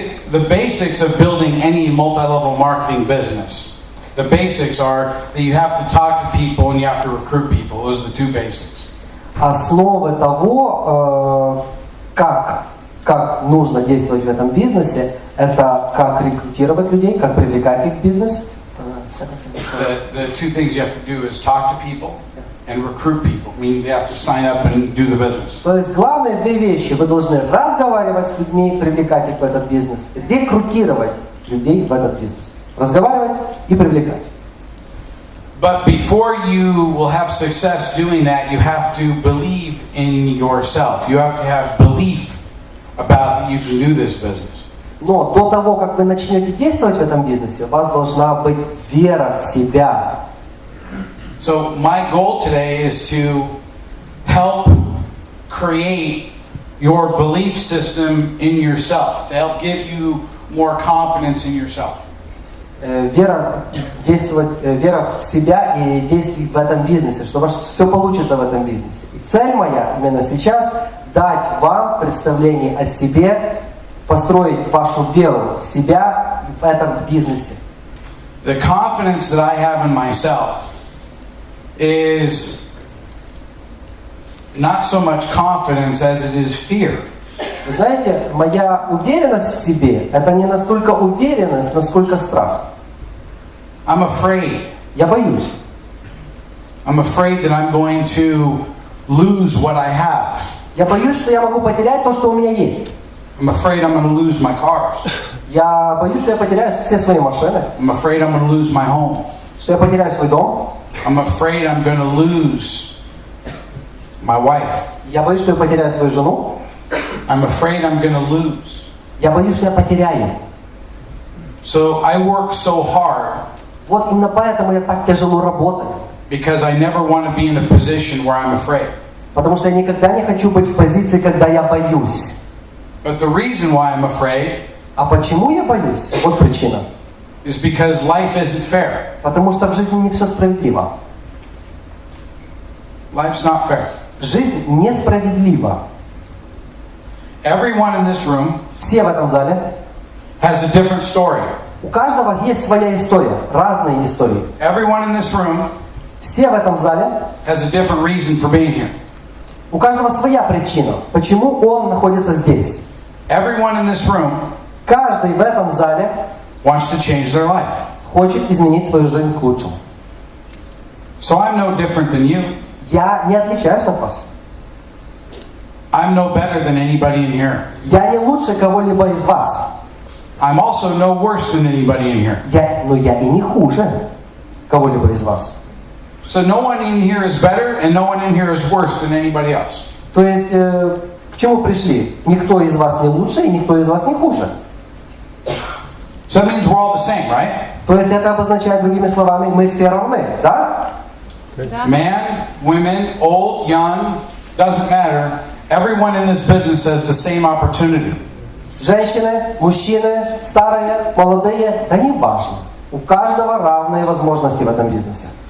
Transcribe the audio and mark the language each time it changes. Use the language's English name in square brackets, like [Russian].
[English] The basics of building any multi-level marketing business. The basics are that you have to talk to people and you have to recruit people. Those are the 2 basics. [Russian] Основы того, как нужно действовать в этом бизнесе, это как рекрутировать людей, как привлекать их в бизнес. [English] The 2 things you have to do is talk to people and recruit people. Meaning they have to sign up and do the business. [Russian] То есть главные 2 вещи. Вы должны разговаривать с людьми, привлекать их в этот бизнес, рекрутировать людей в этот бизнес. Разговаривать и привлекать. [English] But before you will have success doing that, you have to believe in yourself. You have to have belief about that you can do this business. [Russian] Но до того, как вы начнете действовать в этом бизнесе, у вас должна быть вера в себя. [English] So my goal today is to help create your belief system in yourself, to help give you more confidence in yourself. [Russian] Вера в себя и действовать в этом бизнесе, что у вас все получится в этом бизнесе. И цель моя именно сейчас дать вам представление о себе, построить вашу веру в себя в этом бизнесе. [English] The confidence that I have in myself is not so much confidence as it is fear. [Russian] Вы знаете, моя уверенность в себе – это не настолько уверенность, насколько страх. [English] I'm afraid. [Russian] Я боюсь. [English] I'm afraid that I'm going to lose what I have. [Russian] Я боюсь, что я могу потерять то, что у меня есть. [English] I'm afraid I'm going to lose my cars. [Russian] Я боюсь, что я потеряю все свои машины. [English] I'm afraid I'm going to lose my home. [Russian] Что я потеряю свой дом. [English] I'm afraid I'm going to lose my wife. [Russian] Я боюсь, что я потеряю свою жену. [English] I'm afraid I'm going to lose. [Russian] Я боюсь, что я потеряю. [English] So I work so hard. [Russian] Вот именно поэтому я так тяжело работаю. [English] Because I never want to be in a position where I'm afraid. [Russian] Потому что я никогда не хочу быть в позиции, когда я боюсь. [English] But the reason why I'm afraid [Russian] А почему я боюсь? Вот причина. [English] is because life isn't fair. [Russian] Потому что в жизни не все справедливо. [English] Life's not fair. [Russian] Жизнь несправедлива. [English] Everyone in this room [Russian] Все в этом зале, [English] has a different story. [Russian] у каждого есть своя история, разные истории. [English] Everyone in this room [Russian] Все в этом зале, [English] has a different reason for being here. [Russian] у каждого своя причина, почему он находится здесь. [English] Everyone in this room [Russian] Каждый в этом зале [English] wants to change their life. [Russian] хочет изменить свою жизнь к лучшему. [English] So I'm no different than you. [Russian] Я не отличаюсь от вас. [English] I'm no better than anybody in here. [Russian] Я не лучше кого-либо из вас. [English] I'm also no worse than anybody in here. [Russian] Но я и не хуже кого-либо из вас. [English] So no one in here is better and no one in here is worse than anybody else. [Russian] То есть, к чему пришли? Никто из вас не лучше и никто из вас не хуже. [English] So that means we're all the same, right? [Russian] То есть это обозначает другими словами, мы все равны, да? [English] Man, women, old, young, doesn't matter. Everyone in this business has the same opportunity. [Russian] Женщины, мужчины, старые, молодые, да не важно. У каждого равные возможности в этом бизнесе.